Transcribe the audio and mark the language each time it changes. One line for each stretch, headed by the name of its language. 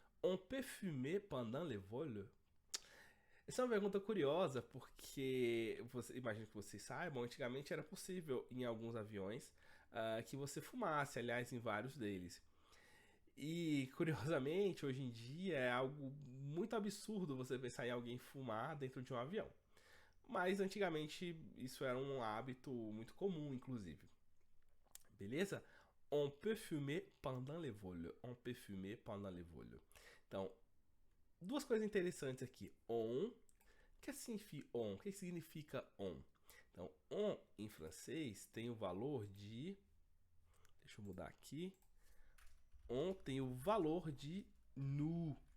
French: On peut fumer pendant les vols?
Portuguese: Essa é uma pergunta curiosa, porque imagino que vocês saibam, antigamente era possível em alguns aviões que você fumasse, aliás, em vários deles. E curiosamente, hoje em dia é algo muito absurdo você pensar em alguém fumar dentro de um avião. Mas antigamente isso era um hábito muito comum, inclusive. Beleza?
French: On peut fumer pendant les vols. On peut fumer pendant les vols.
Portuguese: Então, duas coisas interessantes aqui. On. O que significa on? O que significa on? Então, on em francês tem o valor de. Deixa eu mudar aqui. On tem o valor de nous.